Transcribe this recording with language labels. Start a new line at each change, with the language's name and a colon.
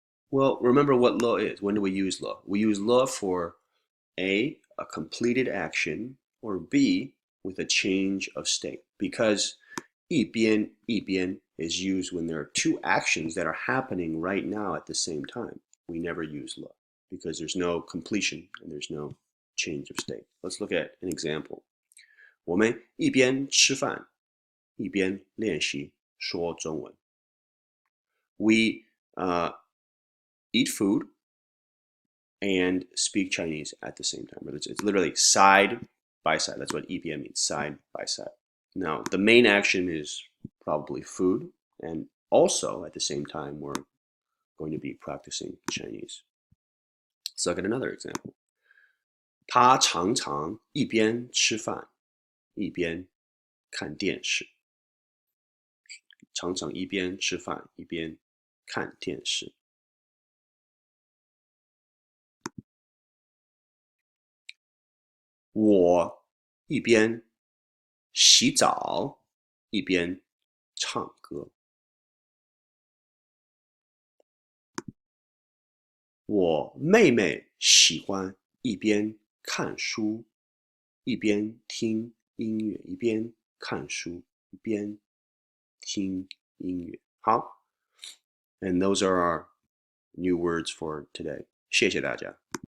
English: Well, remember what le is. When do we use le? We use le for A, a completed action, or B, with a change of state. Because 一边is used when there are two actions that are happening right now at the same time. We never use le because there's no completion and there's no change of state. Let's look at an example.
Chinese: 我们一边吃饭，一边练习说中文。
English: We eat food and speak Chinese at the same time. It's literally side by side. That's what 一边 means, side by side. Now, the main action is probably food, and also at the same time, we're going to be practicing Chinese. Let's look at another example.
Chinese: 他常常一边吃饭一边看电视。常常一边吃饭一边看电视。我一边洗澡一边唱歌。我妹妹喜欢一边看书一边听音乐，一边看书一边听音乐。
English: 好，and those are our new words for today.
Chinese: 谢谢大家。